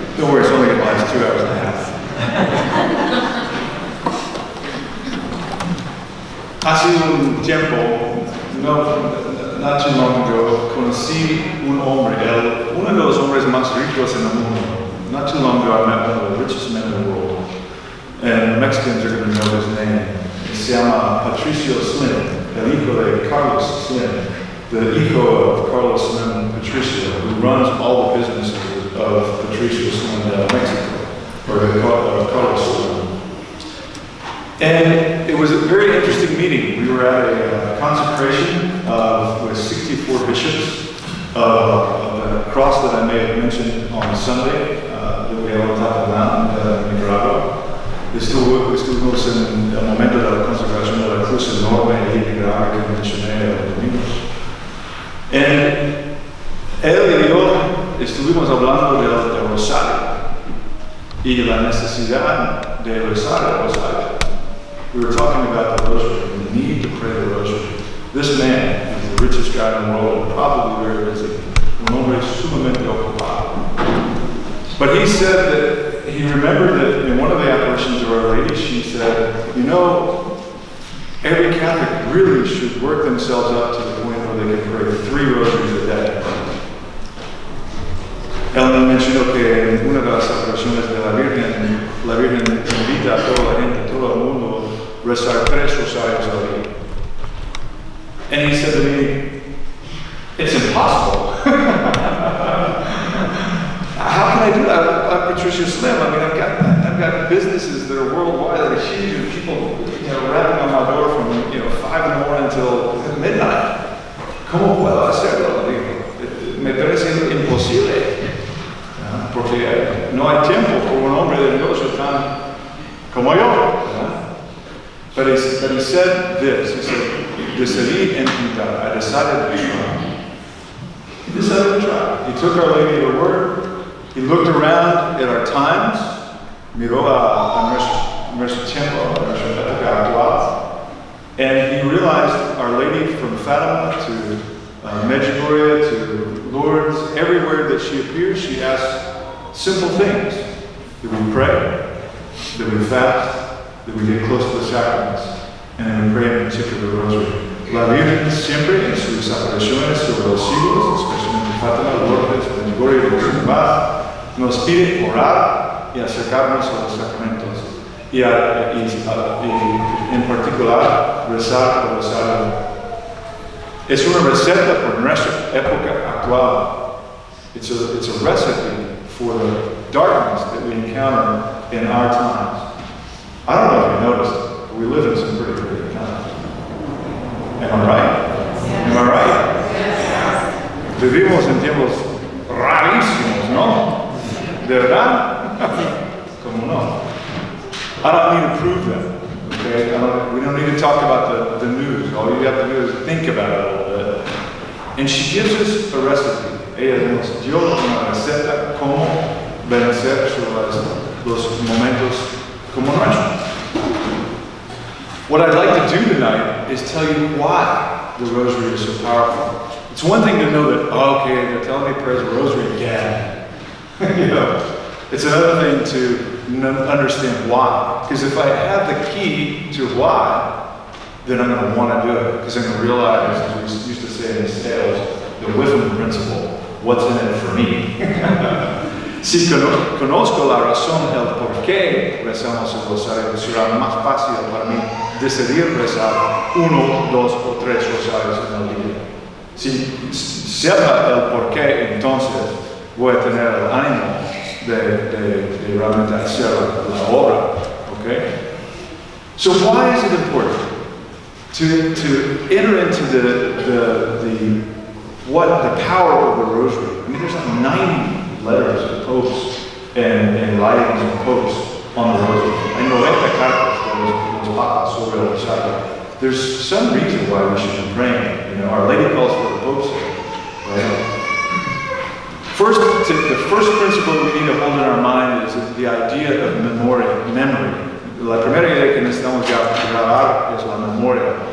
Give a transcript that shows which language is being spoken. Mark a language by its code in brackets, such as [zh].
[en] Don't worry, it's only going to last 2 hours and a half. [es] Hace un tiempo, [en] not too long ago, [es] conocí un hombre, uno de los hombres más ricos en el mundo. [en] Not too long ago, I met one of the richest men in the world. And Mexicans are going to know his name. [es] Se llama Patricio Slim, el hijo de Carlos Slim. [en] The hijo of Carlos Slim, Patricio, who runs all the businesses of Patricio Slim in Mexico, or Carlos Slim. And it was a very interesting meeting. We were at a consecration with 64 bishops of the cross that I may have mentioned on Sunday, that we have on top of the mountain in Nicaragua. [es] Estuvimos en el momento de la consagración de la cruz enorme en Nicaragua que mencioné los domingos. Él y yo estuvimos hablando del rosario y la necesidad de rezar el rosario. [en] We were talking about the rosary and the need to pray the rosary. This man is the richest guy in the world and probably very busy. [es] Un hombre sumamente ocupado. [en] But he said that he remembered that in one of the apparitions of Our Lady, she said, you know, every Catholic really should work themselves up to the point where they can pray 3 rosaries a day. [es] Él mencionó que en una de las apariciones de la Virgen invita a toda la gente, a todo el mundo, a rezar 3 rosarios al día. [en] And he said to me, it's impossible. How can I do that? I'm Patricia Slim. I mean, I've got businesses that are worldwide that are huge, and people, rapping on my door from 5 in the morning until midnight. [es] ¿Cómo puedo hacerlo? Me parece imposible, porque no hay tiempo por un hombre de negocio tan como yo. [en] But he said this. He said, [es] "Decidí intentar. [en] I decided to try." He decided to try. He took Our Lady at her word. He looked around at our times, [es] miró a nuestro tiempo, a nuestra época actual, [en] and he realized Our Lady from Fatima to Medjugorje to Lourdes, everywhere that she appears, she asks simple things. That we pray, that we fast, that we get close to the sacraments, and then we pray in particular the rosary. [es] La Virgen siempre en sus apariciones sobre los siglos, especialmente Fátima, Lourdes, Medjugorje y Lourdes, nos pide orar y acercarnos a los sacramentos y en particular rezar el rosario. Es una receta por nuestra época actual. [en] It's a recipe for the darkness that we encounter in our times. I don't know if you noticed, but we live in some pretty crazy times. Am I right? Yes. Am I right? Yes. [es] Vivimos en tiempos rarísimos, ¿no? ¿De verdad? Como no? [en] I don't need to prove that. Okay? We don't need to talk about the news. All you have to do is think about it a little bit. And she gives us a recipe. [es] Ella nos dio una receta cómo vencer los momentos como nuestros. [en] What I'd like to do tonight is tell you why the rosary is so powerful. It's one thing to know that, okay, they're telling me to pray the rosary again. It's another thing to understand why. Because if I have the key to why, then I'm going to want to do it. Because I'm going to realize, as we used to say in sales, the Whiffen principle. What's in it for me? [es] Si conozco la razón del por qué rezamos el rosario, será más fácil para mí decidir rezar 1, 2 o 3 rosarios en el día. Si sepa el por qué, entonces voy a tener el ánimo de realmente hacer la obra. [en] Okay? So why is it important to enter into the power of the rosary? I mean, there's like 90 letters of popes en writings of popes on the rosary. [es] Hay 90 cartas de los papas sobre el rosario. [en] There's some reason why we should be praying. You know, Our Lady calls for the Pope's sake, right? The first principle we need to hold in our mind is the idea of memory. [es] La primera idea que necesitamos grabar es la memoria.